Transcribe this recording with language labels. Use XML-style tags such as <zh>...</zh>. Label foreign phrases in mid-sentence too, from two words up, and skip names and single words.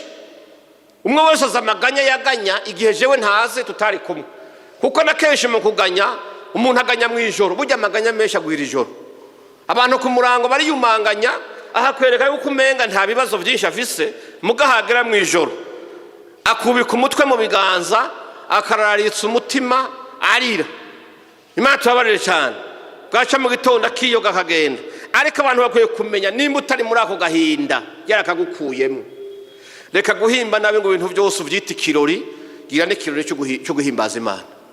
<rn>Umwe wese azamaganya yaganya igihe jewe ntaze tutari kumwe. Kuko na kenshi mu kuganya umuntu aganya mu ijoro, burya amaganya menshi agwira ijoro. Abantu ku murango bari yumanganya, aha kwereka yuko umenga nta bibazo byinshi afise, mugahagera mu ijoro akubika umutwe mu biganza, akararitsa umutima arira. Imana tubabarire cyane. Bwaca mu gitondo akiyoga akagenda. Ariko abantu bakwiye kumenya nimba utari muri ako gahinda yarakagukuyemo. Reka guhimba nabe ngo ibintu byose uvyita ikirori, gira n'ikirori cyo guhimbaza Imana.</rn>